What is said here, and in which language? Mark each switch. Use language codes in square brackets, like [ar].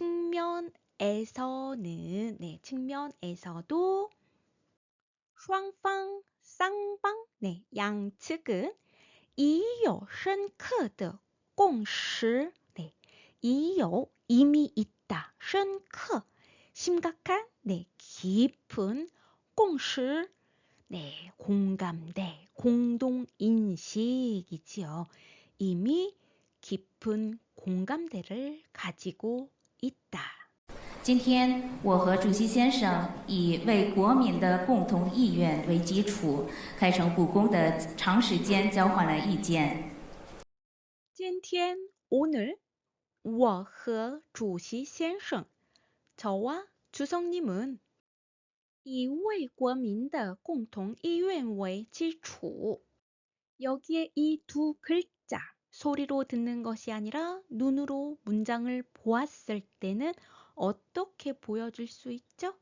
[ko] 측면에서는, 네, 측면에서도 双方, 쌍방, 네, 양측은 [zh] 已有深刻的共识, [ko] 네, 已有 이미 있다, 深刻 심각한, 네, 깊은 共识, 네, 공감대, 공동인식이지요. 이미 깊은 공감대를 가지고 있다. [zh] 今天，我和主席先生以为国民的共同意愿为基础，开诚布公的长时间交换了意见。 [ko] 今天 오늘 [zh] 我和主席先生 [ko] 저와 주석님은 [zh] 以为国民的共同意愿为基础 [ko] 여기에 이 두 글자 소리로 듣는 것이 아니라 눈으로 문장을 보았을 때는 어떻게 보여줄 수 있죠?